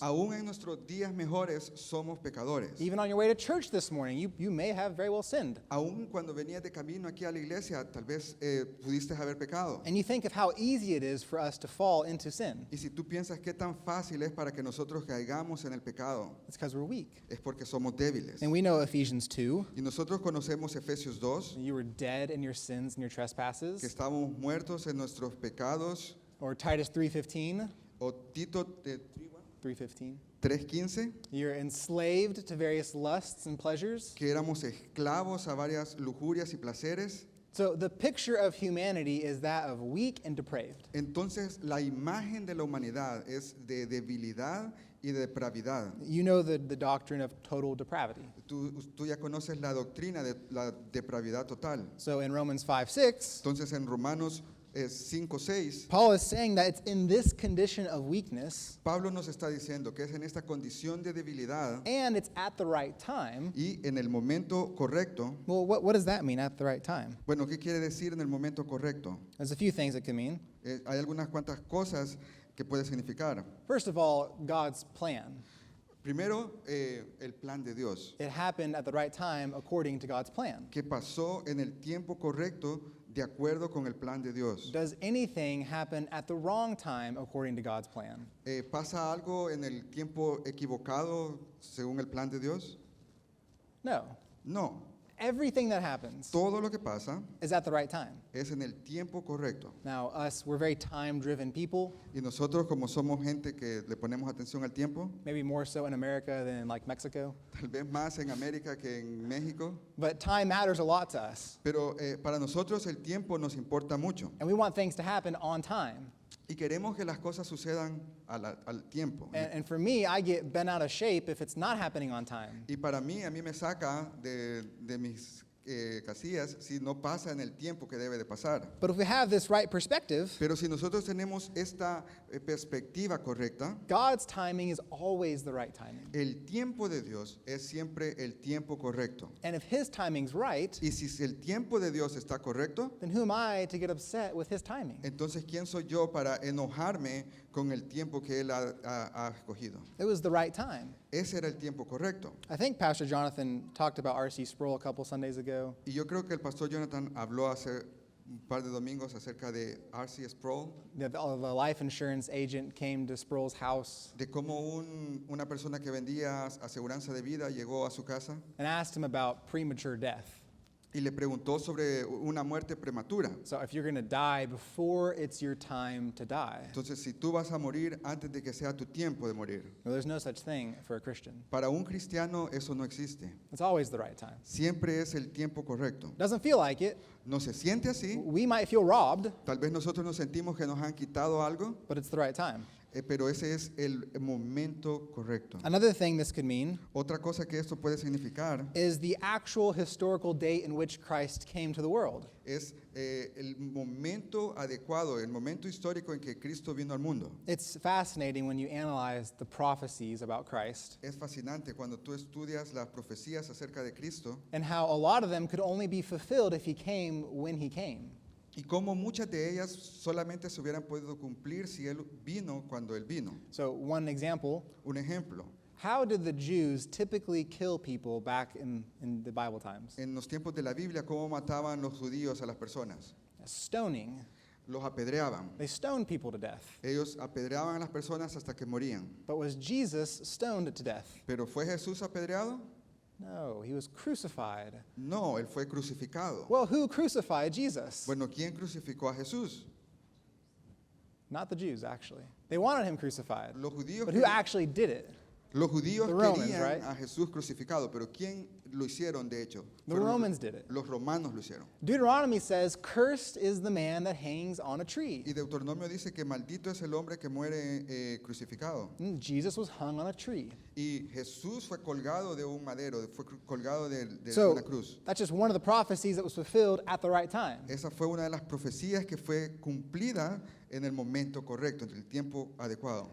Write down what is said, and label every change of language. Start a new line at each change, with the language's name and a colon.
Spanish: Aún en nuestros días mejores somos pecadores.
English: Even on your way to church this morning, you may have very well sinned.
Spanish: Aún cuando venías de camino aquí a la iglesia, tal vez pudiste haber pecado.
English: And you think of how easy it is for us to fall into sin.
Spanish: Y si tú piensas qué tan fácil es para que nosotros caigamos en el pecado,
English: It's because we're weak.
Spanish: es porque somos débiles.
English: And we know Ephesians 2,
Spanish: Y nosotros conocemos Efesios 2,
English: you were dead in your sins and your
Spanish: que
English: trespasses.
Spanish: estamos muertos en nuestros pecados,
English: Or Titus 3:15,
Spanish: o Tito
English: 3:15.
Spanish: 3:15,
English: You're enslaved to various lusts and pleasures.
Spanish: que éramos esclavos a varias lujurias y placeres.
English: So the picture of humanity is that of weak and depraved.
Spanish: Entonces, la imagen de la humanidad es de debilidad y de depravidad.
English: You know the doctrine of total depravity.
Spanish: Tú ya conoces la doctrina de la depravidad total.
English: So in Romans 5:6,
Spanish: Entonces, en Romanos 5:6,
English: Paul is saying that it's in this condition of weakness
Spanish: Pablo nos está diciendo que es en esta condición de debilidad
English: and it's at the right time.
Spanish: y en el momento correcto.
English: Well, what does that mean, at the right time?
Spanish: Bueno, ¿qué quiere decir en el momento correcto?
English: There's a few things it can mean.
Spanish: Hay algunas cuantas cosas que puede significar.
English: First of all, God's plan.
Spanish: Primero, el plan de Dios,
English: It happened at the right time according to God's plan.
Spanish: que pasó en el tiempo correcto de acuerdo con el plan de Dios.
English: Does anything happen at the wrong time according to God's plan?
Spanish: ¿Pasa algo en el tiempo equivocado según el plan de Dios?
English: No.
Spanish: No.
English: Everything that happens
Spanish: Todo lo que pasa
English: is at the right time.
Spanish: es en el tiempo correcto.
English: Now, we're very time-driven people,
Spanish: Y nosotros, como somos gente que le ponemos atención al tiempo,
English: maybe more so in America than like Mexico,
Spanish: tal vez más en América que en México,
English: but time matters a lot to us,
Spanish: pero para nosotros el tiempo nos importa mucho.
English: and we want things to happen on time.
Spanish: Y queremos que las cosas sucedan al tiempo.
English: And for me, I get bent out of shape if it's not happening on time.
Spanish: Y para mí, a mí me saca de mis casillas si no pasa en el tiempo que debe de pasar.
English: But if we have this right perspective,
Spanish: Pero si nosotros tenemos esta perspectiva correcta,
English: God's timing is always the right timing.
Spanish: el tiempo de Dios es siempre el tiempo correcto.
English: And if His timing's right,
Spanish: Y si el tiempo de Dios está correcto,
English: then who am I to get upset with His timing?
Spanish: entonces ¿quién soy yo para enojarme con el tiempo que Él ha escogido?
English: It was the right time.
Spanish: Ese era el tiempo correcto.
English: I think Pastor Jonathan talked about R.C. Sproul a couple Sundays ago.
Spanish: Y yo creo que el pastor Jonathan habló hace un par de domingos acerca de R.C. Sproul,
English: The life insurance agent came to Sproul's house
Spanish: de cómo una persona que vendía aseguranza de vida llegó a su casa
English: and asked him about premature death.
Spanish: y le preguntó sobre una muerte prematura.
English: So if you're going to die before it's your time to die,
Spanish: Entonces, si tú vas a morir antes de que sea tu tiempo de morir,
English: well, there's no such thing for a Christian.
Spanish: para un cristiano eso no existe.
English: It's always the right time.
Spanish: Siempre es el tiempo correcto.
English: Doesn't feel like it.
Spanish: No se siente así.
English: We might feel robbed,
Spanish: Tal vez nosotros nos sentimos que nos han quitado algo,
English: but it's the right time.
Spanish: pero ese es el momento correcto.
English: Another thing this could mean
Spanish: Otra cosa que esto puede significar
English: is the actual historical date in which Christ came to the world.
Spanish: es el momento adecuado, el momento histórico en que Cristo vino al mundo.
English: It's fascinating when you analyze the prophecies about Christ
Spanish: Es fascinante cuando tú estudias las profecías acerca de Cristo
English: and how a lot of them could only be fulfilled if He came when He came.
Spanish: y cómo muchas de ellas solamente se hubieran podido cumplir si Él vino cuando Él vino.
English: So one example,
Spanish: Un ejemplo,
English: how did the Jews typically kill people back in the Bible times?
Spanish: en los tiempos de la Biblia, cómo mataban los judíos a las personas.
English: Stoning.
Spanish: Los apedreaban.
English: They stoned people to death.
Spanish: Ellos apedreaban a las personas hasta que morían.
English: But was Jesus stoned to death?
Spanish: ¿Pero fue Jesús apedreado?
English: No, He was crucified.
Spanish: No, Él fue crucificado.
English: Well, who crucified Jesus?
Spanish: Bueno, ¿quién crucificó a Jesús?
English: Not the Jews, actually. They wanted Him crucified.
Spanish: Los judíos,
English: But who actually did it?
Spanish: los judíos
English: The Romans,
Spanish: querían
English: right?
Spanish: a Jesús crucificado, pero ¿quién lo hicieron de hecho?
English: The
Spanish: Fueron
English: Romans did it.
Spanish: Los romanos lo hicieron.
English: Deuteronomy says, cursed is the man that hangs on a tree.
Spanish: Y Deuteronomio dice que maldito es el hombre que muere crucificado.
English: Jesus was hung on a tree.
Spanish: Y Jesús fue colgado de un madero, fue colgado de
English: So
Spanish: una cruz.
English: that's just one of the prophecies that was fulfilled at the right time.
Spanish: Esa fue una de las profecías que fue cumplida en el momento correcto, en el tiempo adecuado.